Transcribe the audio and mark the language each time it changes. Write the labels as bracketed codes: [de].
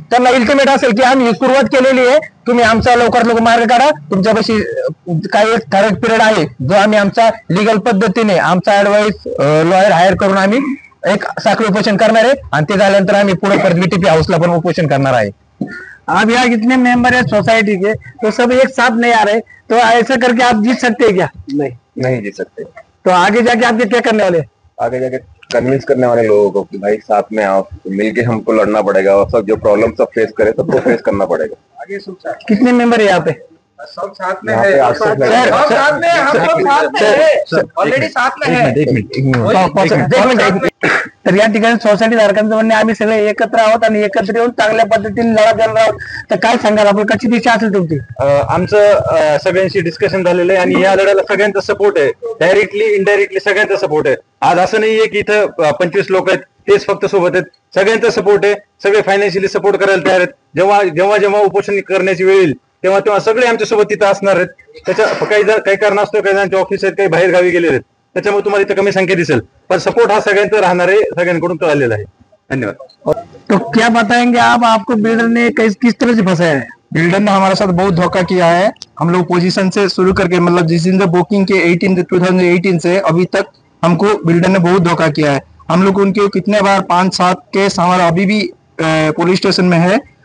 [mr] त्यांना अल्टिमेट असेल की आम्ही सुरुवात केलेली आहे, तुम्ही आमचा लवकरात लवकर मार्ग काढा। तुमच्यापाशी काही एक ठराविक पिरियड आहे जो आम्ही आमचा लिगल पद्धतीने आमचा ऍडवाइस लॉयर हायर करून आम्ही एक साखळी उपोषण करणार आहे आणि ते झाल्यानंतर आम्ही पुढे परत व्हीटीपी हाऊसला पण उपोषण करणार आहे। [hi] आप यहाँ कितने मेंबर है सोसाइटी के, तो सब एक साथ नहीं आ रहे, तो ऐसा करके आप जीत सकते हैं क्या? नहीं जीत सकते। तो आगे जाके आप क्या करने वाले? आगे जाके कन्विंस करने वाले लोगों को कि भाई साथ में आओ, मिलके हमको लड़ना पड़ेगा और सब जो प्रॉब्लम सब फेस करे सबको फेस करना पड़ेगा। आगे कितने मेंबर है यहाँ पे? सब साथ में है, सब साथ में, ऑलरेडी साथ में है। [mr] तर या ठिकाणी सोसायटी धारकांचं म्हणणे आम्ही सगळे एकत्र आहोत आणि एकत्र येऊन चांगल्या पद्धतीने लढा देणार आहोत। तर काय सांगाल आपण, कशी दिशा असेल तुमची? आमचं सगळ्यांशी डिस्कशन झालेलं आहे आणि या लढ्याला सगळ्यांचा सपोर्ट आहे, डायरेक्टली इनडायरेक्टली सगळ्यांचा सपोर्ट आहे। आज असं नाहीये की इथं 25 लोक आहेत तेच फक्त सोबत आहेत, सगळ्यांचा सपोर्ट आहे। सगळे फायनान्शियली सपोर्ट करायला तयार आहेत। जेव्हा उपोषण करण्याची वेळ येईल तेव्हा सगळे आमच्या सोबत तिथं असणार आहेत। त्याच्या काही कारण असतो, काही जणांचे ऑफिस आहेत, काही बाहेर गावी गेलेले आहेत, त्याच्यामुळे तुम्हाला इथं कमी संख्या दिसेल, पण सपोर्ट हा सगळ्यांचा राहणार आहे, सगळ्यांकडून कळलेला आहे। धन्यवाद। [hi] तो क्या बताएंगे आप, आपको बिल्डर ने किस तरह से फंसाया है? बिल्डर ने हमारे साथ बहुत धोखा किया है। हम लोग पोजीशन से शुरू करके मतलब जिस दिन से बुकिंग के 2018 से अभी तक हमको बिल्डर ने बहुत धोखा किया है। हम लोग उनके कितने बार 5-7 केस हमारा अभी भी पुलिस स्टेशन में है।